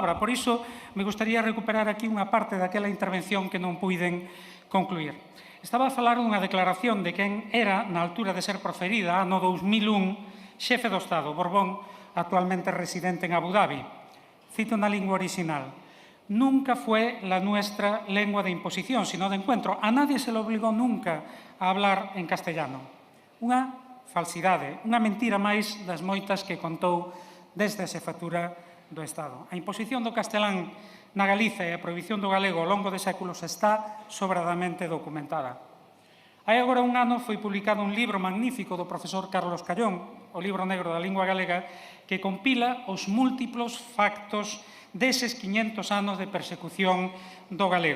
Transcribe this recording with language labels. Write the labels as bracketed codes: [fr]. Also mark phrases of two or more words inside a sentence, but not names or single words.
[gl] Por iso, me gustaría recuperar aquí unha parte daquela intervención que non puiden concluir. Estaba a falar dunha declaración de quen era, na altura de ser proferida, ano 2001, xefe do Estado, Borbón, actualmente residente en Abu Dhabi. Cito na lingua original. [es] Nunca fue la nuestra lengua de imposición, sino de encuentro. A nadie se le obligó nunca a hablar en castellano. [gl] Unha falsidade, unha mentira máis das moitas que contou desde a xefatura do Estado. A imposición do castelán na Galiza e a prohibición do galego ao longo de séculos está sobradamente documentada. Hai agora un ano foi publicado un libro magnífico do profesor Carlos Callón, o libro negro da lingua galega, que compila os múltiplos factos deses 500 anos de persecución do galego.